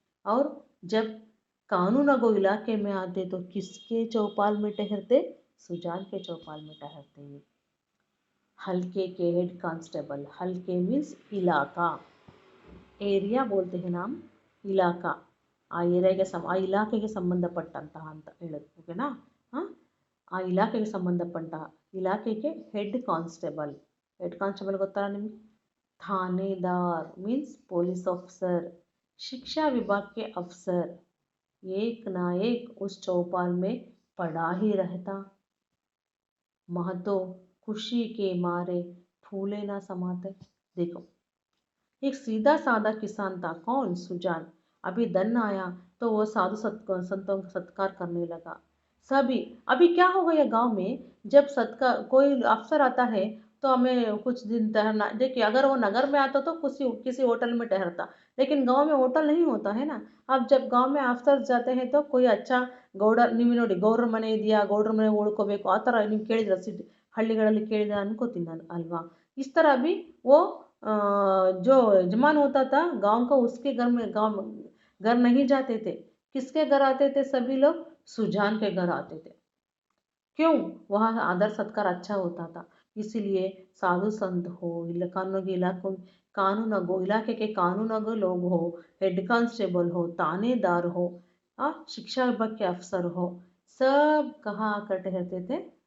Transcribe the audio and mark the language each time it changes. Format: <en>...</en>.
<hi>और जब कानून अगो इलाके में आते तो किसके चौपाल में ठहरते? सुजान के चौपाल में ठहरते। हल्के के हेड कांस्टेबल, हल्के मीन्स इलाका, एरिया बोलते हैं नाम, इलाका,</hi> <kn>ಆ ಇಲಾಖೆಗೆ ಸಂಬಂಧಪಟ್ಟಂತಹ ಅಂತ ಹೇಳೋದು ಓಕೆನಾ. ಆ ಇಲಾಖೆಗೆ ಸಂಬಂಧಪಟ್ಟ ಇಲಾಖೆಗೆ ಹೆಡ್ ಕಾನ್ಸ್ಟೇಬಲ್ ಗೊತ್ತಲ್ಲ ನಿಮಗೆ.</kn> <hi>थानेदार मीन्स पुलिस ऑफिसर, शिक्षा विभाग के अफसर, एक ना एक उस चौपाल में पड़ा ही रहता। महतो खुशी के मारे फूले ना समाते। देखो, एक सीधा साधा किसान था, कौन? सुजान। अभी धन आया तो वो संतों का सत्कार करने लगा। सभी अभी क्या हो गया गांव में, जब सत्कार कोई अफसर आता है तो हमें कुछ दिन ठहरना। देखिए अगर वो नगर में आता तो किसी किसी होटल में ठहरता, लेकिन गांव में होटल नहीं होता है ना। अब जब गांव में अफसर जाते हैं तो कोई अच्छा</hi> <kn>ಗೌಡರ್ ನೀವು ನೋಡಿ ಗೌಡ್ರ ಮನೆ ಇದೆಯಾ, ಗೌಡ್ರ ಮನೆ ಉಳ್ಕೋಬೇಕು ಆ ಥರ ನೀವು ಕೇಳಿದ್ರೆ ಹಳ್ಳಿಗಳಲ್ಲಿ ಕೇಳಿದ್ರೆ ಅನ್ಕೋತೀನಿ ನಾನು ಅಲ್ವಾ.</kn> <hi>इस तरह भी वो जो यजमान होता था गांव का, उसके घर नहीं जाते थे। किसके घर आते थे? सभी लोग सुजान के घर आते थे। क्यों? वहाँ आदर सत्कार अच्छा होता था। इसीलिए साधु संत हो, कानूनगो इलाके के कानूनगो लोग हो, हेड कांस्टेबल हो, थानेदार हो, शिक्षा विभाग के अफसर हो, सब कहाँ आकर ठहरते थे?</hi>